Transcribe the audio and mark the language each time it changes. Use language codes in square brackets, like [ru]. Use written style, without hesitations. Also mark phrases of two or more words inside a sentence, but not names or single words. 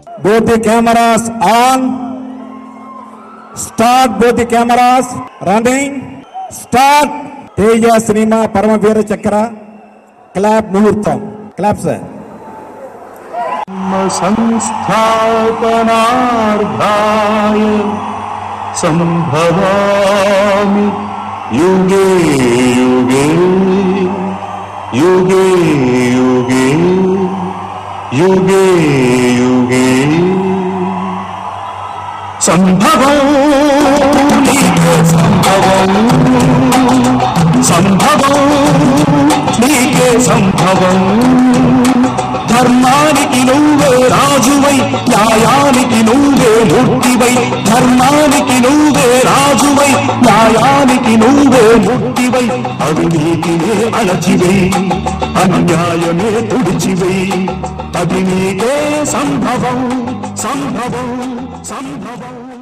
[en] both the cameras on. Start both the cameras. Running. Start. Teja Cinema Paramavira Chakra. Clap Muhurtam. Clap sir. [sa] संस्थापनार्थाय संभवामि युगे युगे युगे युगे युगे युगे [te] సంభవం నీకే సంభవం సంభవం నీకే సంభవం ధర్మానికి నువ్వే రాజువై న్యాయానికి నువ్వే మూర్తివై ధర్మానికి నువ్వే రాజువై న్యాయానికి నువ్వే మూర్తివై అవినీతినే అణచివై అన్యాయమే తుడిచివై అది నీకే సంభవం సంభవం సంభవం.